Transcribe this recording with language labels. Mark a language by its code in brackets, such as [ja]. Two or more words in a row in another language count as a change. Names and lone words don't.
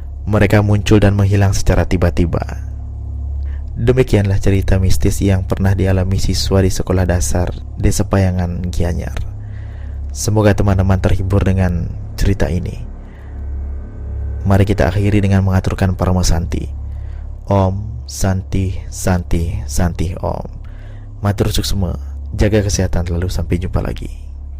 [id] mereka muncul dan menghilang secara tiba-tiba. Demikianlah cerita mistis yang pernah dialami siswa di sekolah dasar Desa Payangan, Gianyar. Semoga teman-teman terhibur dengan cerita ini. Mari kita akhiri dengan mengaturkan Parama Santi. [sa] Om Santi Santi Santi Om. [ban] Matur suksma, [id] jaga kesehatan, lalu sampai jumpa lagi.